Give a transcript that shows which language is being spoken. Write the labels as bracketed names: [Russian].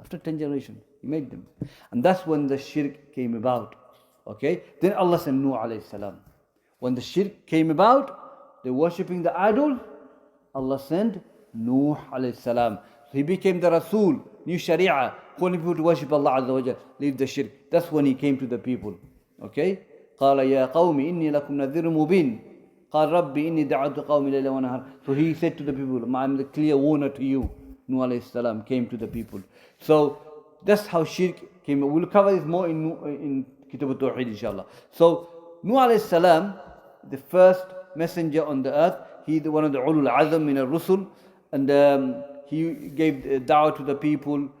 [English] After 10 generations, he made them. And that's when the shirk came about. Okay? Then Allah sent Nuh alayhi salam. When the shirk came about, they worshipping the idols, Allah sent Nuh alayhi salam. So he became the Rasul, new Sharia, calling people to worship Allah Azza wa Jal, leave the shirk. That's when he came to the people. Okay? [Arabic] قال يا قوم إني لكم نذير مبين قال ربي إني دعوت قومي ليلا ونهار. [English] So he said to the people, I'm the clear warner to you. Nuh alayhi salam came to the people. So that's how shirk came. We'll cover this more in Kitab al-Tawheed, inshallah. So Nuh alayhi salam, the first messenger on the earth, he one of the ulul azam min al-rusul, and he gave da'wah to the people.